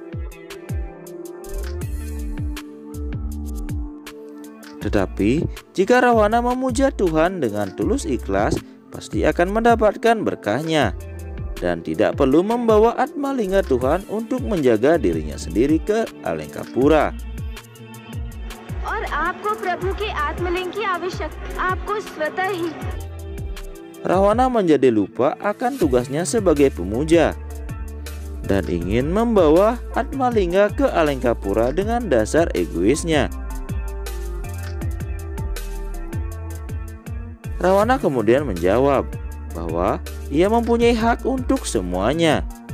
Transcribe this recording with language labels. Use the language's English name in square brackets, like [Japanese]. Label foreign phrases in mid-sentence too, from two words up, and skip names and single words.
[Indonesian] Tetapi jika Rahwana memuja Tuhan dengan tulus ikhlas, pasti akan mendapatkan berkahnya dan tidak perlu membawa Atmalingga Tuhan untuk menjaga dirinya sendiri ke Alengkapura. [Hindi] और आपको प्रभु के आत्मलिंग की आवश्यकता आपको स्वतः ही. [Indonesian] Rahwana menjadi lupa akan tugasnya sebagai pemuja dan ingin membawa Atmalingga ke Alengkapura dengan dasar egoisnya. Rahwana kemudian menjawab bahwa ia mempunyai hak untuk semuanya.